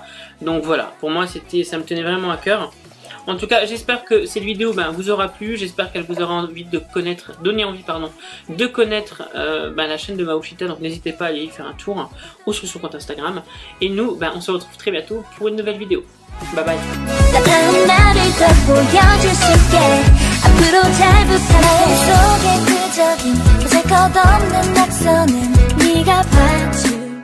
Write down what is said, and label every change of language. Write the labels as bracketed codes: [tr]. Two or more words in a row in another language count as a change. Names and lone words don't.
[fr] Donc voilà, pour moi ça me tenait vraiment à cœur. En tout cas, j'espère que cette vidéo vous aura plu, j'espère qu'elle vous aura donné envie de connaître la chaîne de Maoshita, donc n'hésitez pas à aller y faire un tour ou sur son compte Instagram. Et nous, on se retrouve très bientôt pour une nouvelle vidéo. Bye bye. [ko] 속에 그적인 보잘 것 없는 낙서는 네가 봤지